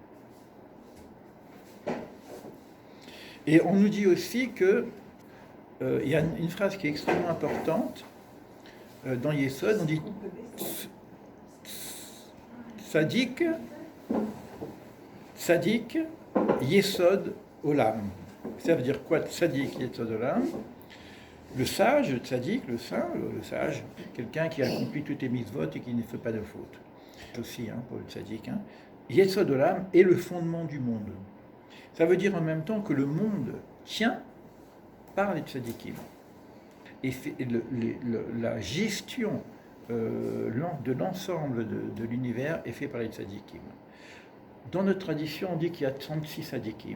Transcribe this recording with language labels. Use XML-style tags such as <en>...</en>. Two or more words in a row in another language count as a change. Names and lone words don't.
<fr>Et on nous dit aussi que il y a une phrase qui est extrêmement importante dans Yesod, on dit</fr> <he>צדיק יסוד עולם.</he> <fr>Ça veut dire quoi</fr> <he>צדיק יסוד עולם?</he> <fr>Le sage, le tzaddik, le saint, le sage, quelqu'un qui a accompli toutes les mitzvot et qui ne fait pas de faute. Aussi, pour le tzaddik.</fr> <he>יסוד עולם</he> <fr>est le fondement du monde. Ça veut dire en même temps que le monde tient par les tzaddikim. Et la gestion de l'ensemble de l'univers est faite par les tzaddikim. Dans notre tradition, on dit qu'il y a 36 tzaddikim.</fr>